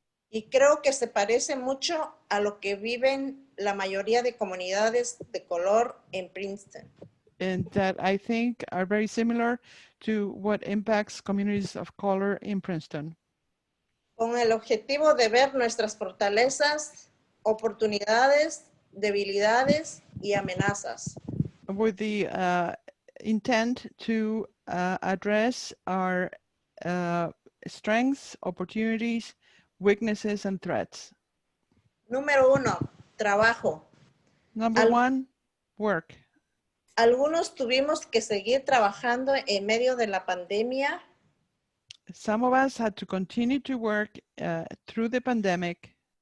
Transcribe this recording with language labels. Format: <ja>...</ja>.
<es>Y creo que se parece mucho a lo que viven la mayoría de comunidades de color en Princeton.</es> <en>And that I think are very similar to what impacts communities of color in Princeton.</en> <es>Con el objetivo de ver nuestras fortalezas, oportunidades, debilidades y amenazas.</es> <en>With the intent to address our strengths, opportunities, weaknesses, and threats.</en> <es>Número 1, trabajo.</es> <en>Number 1, work.</en> <es>Algunos tuvimos que seguir trabajando en medio de la pandemia.</es> <en>Some of us had to continue to work through the pandemic.</en>